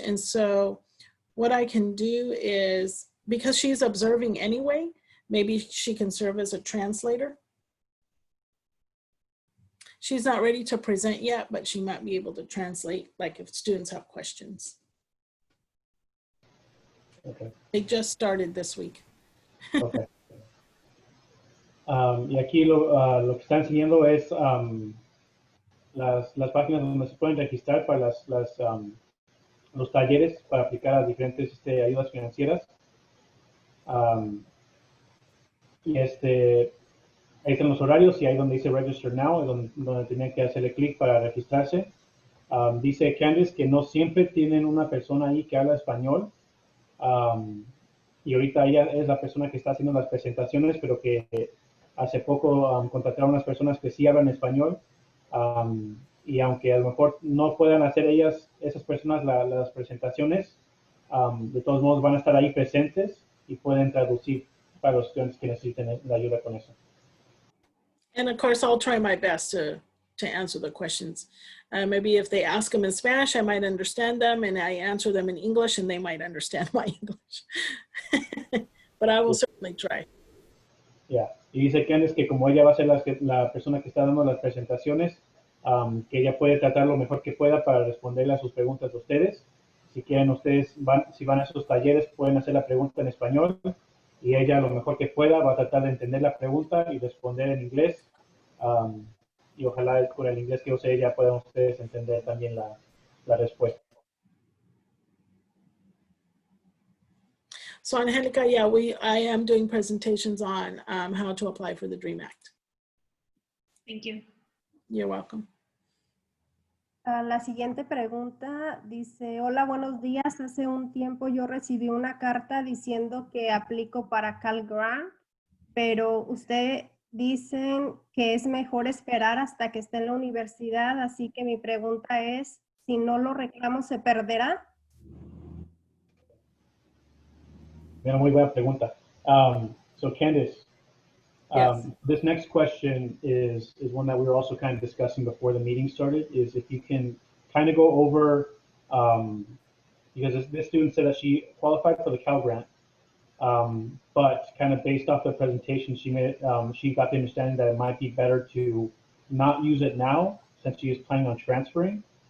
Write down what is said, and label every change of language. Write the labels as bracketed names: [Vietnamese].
[English] And so what I can do is, because she's observing anyway, maybe she can serve as a translator. She's not ready to present yet, but she might be able to translate, like if students have questions. Okay. They just started this week. Okay. [Spanish] Y aquí lo que está enseñando es las páginas donde se pueden registrar para los talleres para aplicar a diferentes ayudas financieras. Y ahí están los horarios, y ahí donde dice Register Now, es donde tienen que hacerle clic para registrarse. Dice Candace que no siempre tienen una persona ahí que habla español. Y ahorita ella es la persona que está haciendo las presentaciones, pero que hace poco contrataron a unas personas que sí hablan español. Y aunque a lo mejor no puedan hacer esas personas las presentaciones, de todos modos van a estar ahí presentes y pueden traducir para los estudiantes que necesiten la ayuda con eso. [English] And of course, I'll try my best to answer the questions. Maybe if they ask them in Spanish, I might understand them, and I answer them in English, and they might understand my English. But I will certainly try. Yeah. [Spanish] Y dice Candace que como ella va a ser la persona que está dando las presentaciones, que ella puede tratar lo mejor que pueda para responderle a sus preguntas de ustedes. Si quieren ustedes, si van a esos talleres, pueden hacer la pregunta en español, y ella lo mejor que pueda va a tratar de entender la pregunta y responder en inglés. Y ojalá con el inglés que use ella puedan ustedes entender también la respuesta. [English] So Angelica, yeah, I am doing presentations on how to apply for the DREAM Act. Thank you. You're welcome. [Spanish] La siguiente pregunta dice, hola, buenos días. Hace un tiempo yo recibí una carta diciendo que aplico para Cal Grant, pero usted dicen que es mejor esperar hasta que esté en la universidad, así que mi pregunta es Si no lo reclamo, ¿se perderá? Mira, muy buena pregunta. [English] So Candace, Yes. this next question is one that we were also kind of discussing before the meeting started, is if you can kind of go over, because this student said that she qualified for the Cal Grant, but kind of based off the presentation, she got the understanding that it might be better to not use it now since she is planning on transferring.